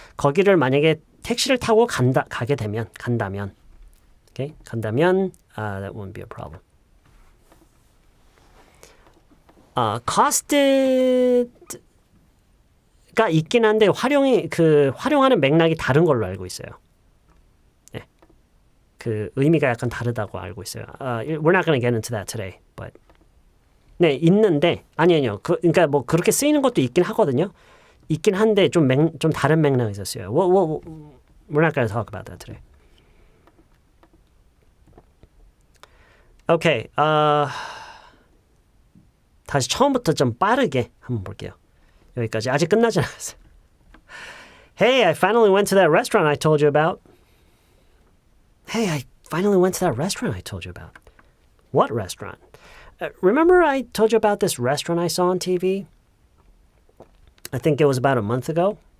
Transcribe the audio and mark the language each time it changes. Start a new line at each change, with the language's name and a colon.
Korean: 거기를 만약에 택시를 타고 간다면
English: okay?
Korean: 간다면
English: that wouldn't be a problem.
Korean: cost가 있긴 한데 활용하는 맥락이 다른 걸로 알고 있어요. 네. 그 의미가 약간 다르다고 알고 있어요.
English: We're not going to get into that today, but
Korean: 네, 있는데 아니요. 그러니까 뭐 그렇게 쓰이는 것도 있긴 하거든요. 있긴 한데 좀 다른 맥락이 있었어요.
English: We're not going to talk about that today. Okay.
Korean: 다시 처음부터 좀 빠르게 한번 볼게요. 여기까지 아직 끝나지 않았어요.
English: Hey, I finally went to that restaurant I told you about. Hey, I finally went to that restaurant I told you about. What restaurant? Remember I told you about this restaurant I saw on TV? I think it was about a month ago.